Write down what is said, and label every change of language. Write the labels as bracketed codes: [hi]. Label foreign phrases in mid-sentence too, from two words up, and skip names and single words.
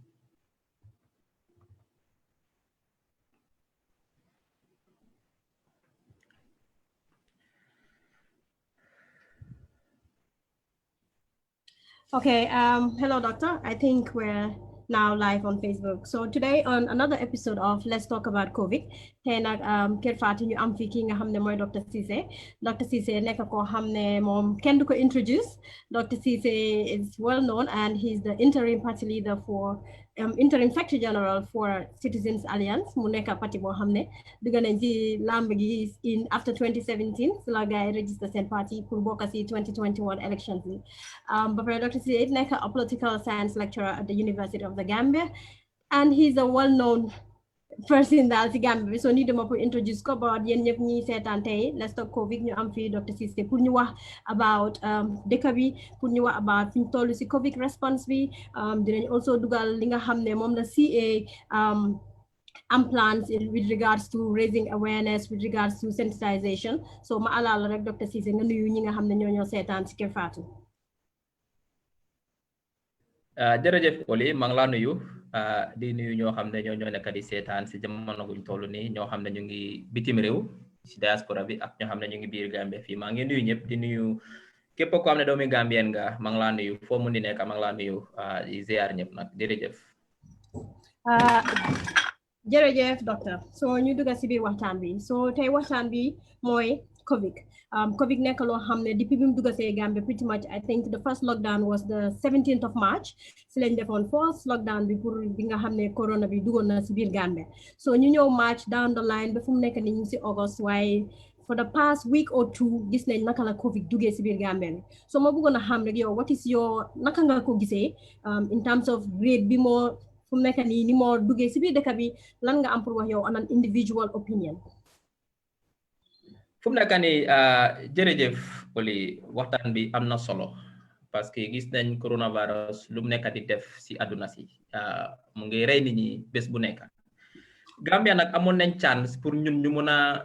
[en] Okay, hello, doctor. I think we're now live on Facebook. So today on another episode of Let's Talk About COVID, [wo] tey nag Kër Fatou ñu am fi ki nga xam ne mooy Dr. Ceesay. Dr. Ceesay nekk koo xam ne moom kenn du ko introduce. [en] Dr. Ceesay is well known and he's the interim party leader for interim secretary general for Citizens Alliance [wo] mu nekk parti boo xam ne dugg nañ ci lamb gi [en] in after 2017 [wo] si la gars yi register seen parti pour bokk si 2021 elections yi. [en] But Dr. Ceesay is a political science lecturer at the University of the Gambia, and he's a well-known person [wo] daal ci Gambie bi so ni dama pour introduce ko ba yéen ñëpp ñi seetaan tey Let's Talk COVID ñu am fii [en] Dr. [wo] Ceesay pour ñu wax about dëkk bi pour ñu wax about fi ñu toll ci COVID response bi dinañ also dugal li nga xam ne moom la CA am [en] plans with regards to raising awareness with regards to sensitization [wo] so ma alal rek Dr. Ceesay nga nuyu ñi nga xam ne ñoo seetaan ci Kër Fatou. jërëjëf Oli maa ngi laa nuyu di nuyu ñoo xam ne ñoo nekk di seetaan si jamono guñ toll nii ñoo xam ne ñu ngi bitim réew si diaspora bi ak ñoo xam ne ñu ngi biir Gambie fii maa ngi nuyu ñëpp di nuyu képp koo xam ne doomi Gambien nga maa ngi laa nuyu foo mun di nekk maa ngi laa nuyu di ziar ñëpp nag jërëjëf. jërëjëf docteur so ñu dugg si biir waxtaan bi so tey waxtaan bi mooy COVID. COVID nekk loo xam ne depuis bi mu dugg see Gambia [en] pretty much I think the first lockdown was the 17th of March [wo] si lañ defoon [en] first lockdown [wo] bi pour bi nga xam ne corona bi duggoon na si biir Gambia so ñu ñëw [en] March down the line [wo] ba fu mu nekk ni ñu si August waaye [en] for the past week or two [wo] gis nañ naka la COVID duggee si biir Gambia bi so ma bëggoon a xam rek yow [en] what is your [wo] naka nga ko gisee [en] in terms of rate [wo] bi moo fu mu nekk nii ni moo duggee si biir dëkk bi lan nga am pour wax yow [en] on an individual opinion. [wo] fu mu nekk nii jërëjëf Oli waxtaan bi am na solo [fr] parce que [wo] gis nañ coronavirus lu mu nekk di def si àdduna si mu ngi rey nit ñi bés bu nekk Gambia nag amoon nañ chance pour ñun ñu mun a